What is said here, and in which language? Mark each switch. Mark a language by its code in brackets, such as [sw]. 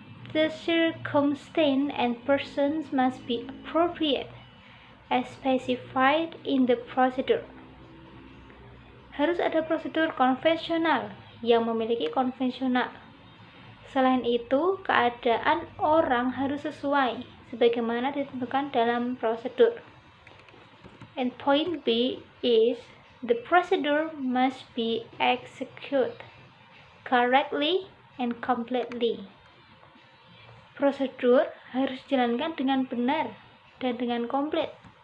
[en] The circumstance and persons must be appropriate as specified in the procedure. [id] Harus ada prosedur konvensional yang memiliki konvensional. Selain itu, keadaan orang harus sesuai sebagaimana ditentukan dalam prosedur. [en] And point B is the procedure must be executed correctly and completely. [id] Prosedur harus dijalankan dengan benar dan dengan komplit.